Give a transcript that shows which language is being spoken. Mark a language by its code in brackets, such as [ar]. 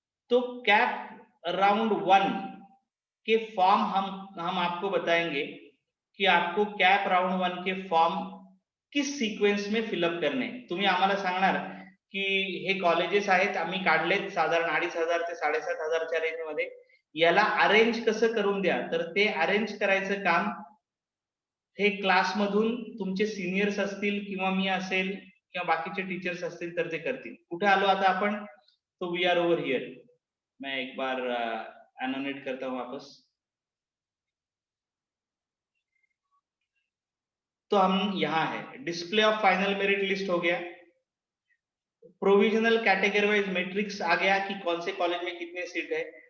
[hi] तो cap round 1 के form हम आपको बताएंगे की आपको कैप राउंड 1 के फॉर्म किस सिक्वेन्स में फिलअप करणे। [mr] तुम्ही आम्हाला सांगणार की हे कॉलेजेस आहेत आम्ही काढलेत साधारण 2,500 ते 7,500 रेंज मध्ये, याला अरेंज कसं करून द्या। तर ते अरेंज करायचं काम हे क्लासमधून तुमचे सिनियर्स असतील किंवा मी असेल किंवा बाकीचे टीचर्स असतील तर ते करतील। कुठे आलो आता आपण, [hi] तो [en] We are over here. [hi] मैं एक बार एनोनेट करता हूं वापस। तो हम यहाँ है, display of final merit list हो गया, प्रोविजनल कैटेगरी वाइज मैट्रिक्स आ गया कि कौन से कॉलेज में कितने सीट है।